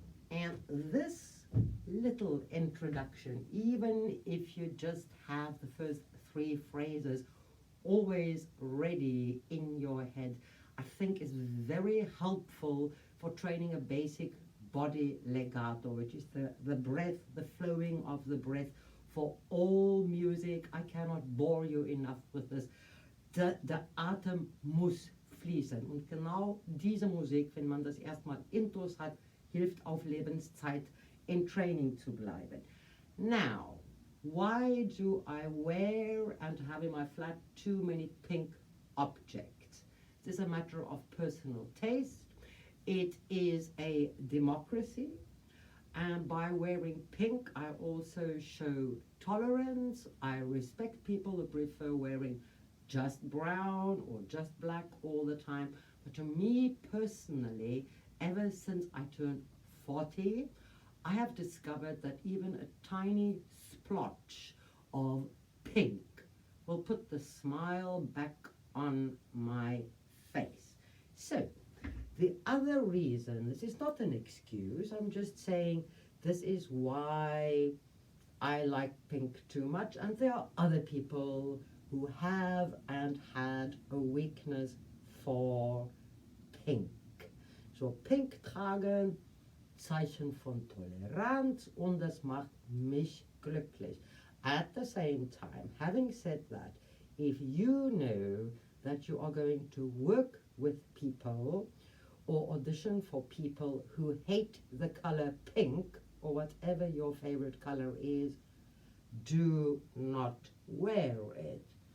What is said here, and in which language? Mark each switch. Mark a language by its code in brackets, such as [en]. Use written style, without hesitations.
[en] And this little introduction, even if you just have the first 3 phrases always ready in your head, I think is very helpful for training a basic body legato, which is the breath, the flowing of the breath for all music. I cannot bore you enough with this. [de] Der Atem muss fließen. Und genau diese Musik, wenn man das erstmal intus hat, hilft auf Lebenszeit in training zu bleiben. [en] Now, why do I wear and have in my flat too many pink objects? This is a matter of personal taste. It is a democracy, and by wearing pink I also show tolerance. I respect people who prefer wearing just brown or just black all the time. But to me personally, ever since I turned 40, I have discovered that even a tiny splotch of pink will put the smile back on my face. So, the other reason, this is not an excuse, I'm just saying this is why I like pink too much, and there are other people who have and had a weakness for pink. [de] So pink tragen, Zeichen von Toleranz, und das macht mich glücklich. [en] At the same time, having said that, if you know that you are going to work with people or audition for people who hate the color pink, or whatever your favorite color is, do not wear it.